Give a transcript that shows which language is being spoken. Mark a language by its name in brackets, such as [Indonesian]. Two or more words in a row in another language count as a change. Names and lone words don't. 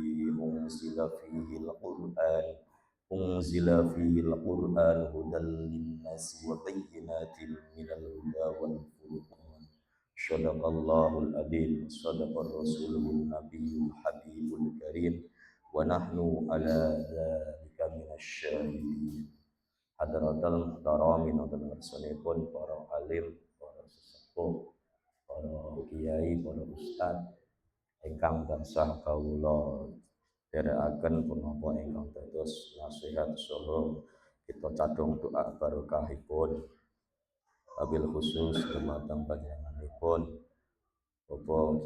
[Arabic] أنزل فيه القرآن هدى للناس وبينات من الهدى والفرقان صدق الله العظيم صدق الرسول النبي الحبيب الكريم ونحن على ذلك من الشاهدين. حضرة المحترمين [Javanese] wonten ngarsanipun para alim, para sesepuh, para kiai, para ustad ingkang tansah kawula dherekaken punapa ingkang dados nasihat saha kita cadung doa barokahipun [Arabic] وبالخصوص [Javanese] dumateng panjenenganipun Bapak